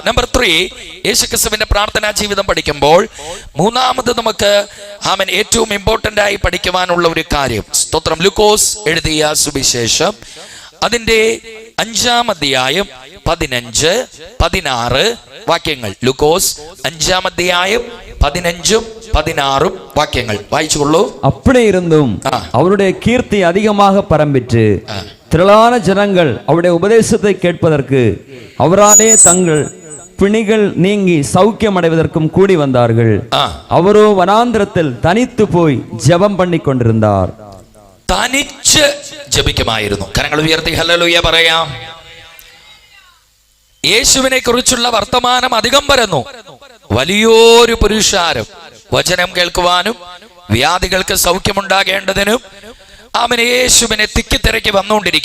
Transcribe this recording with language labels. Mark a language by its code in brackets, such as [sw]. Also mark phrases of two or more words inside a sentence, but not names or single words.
[ml] നമ്പർ 3, യേശുക്രിസ്തുവിന്റെ പ്രാർത്ഥനാ ജീവിതം പഠിക്കുമ്പോൾ മൂന്നാമത് നമുക്ക് ഏറ്റവും ഇമ്പോർട്ടന്റ് ആയി പഠിക്കുവാനുള്ള ഒരു കാര്യം, സ്തോത്രം, ലൂക്കോസ് എഴുതിയ സുവിശേഷം അതിന്റെ 5-ാം അധ്യായം 15, 16 വാക്യങ്ങൾ. ലൂക്കോസ് 5-ാം അധ്യായം 15, 16 വാക്യങ്ങൾ വായിച്ചുകൊള്ളൂ. [ta] அப்படி இருந்தும் அவருடைய கீர்த்தி அதிகமாக பரம்பிற்று. திரளான ஜனங்கள் அவருடைய உபதேசத்தை கேட்பதற்கு அவராலே தங்கள் பிணிகள் நீங்கி சௌக்கியம் அடைவதற்கும் கூடி வந்தார்கள். அவரோ வனாந்திரத்தில் தனித்து போய் ஜெபம் பண்ணி கொண்டிருந்தார். [ml] തനിച്ച് ജപിക്കുമായിരുന്നു. കരങ്ങൾ ഉയർത്തി ഹല്ലേലൂയ പറയാം. യേശുവിനെ കുറിച്ചുള്ള വർത്തമാനം അധികം പരന്നു. വലിയൊരു പുരുഷാരം വചനം കേൾക്കുവാനും വ്യാധികൾക്ക് സൗഖ്യമുണ്ടാകേണ്ടതിനും യേശുവിനെ തിക്കിത്തിരക്കി വന്നുകൊണ്ടിരിക്കുക.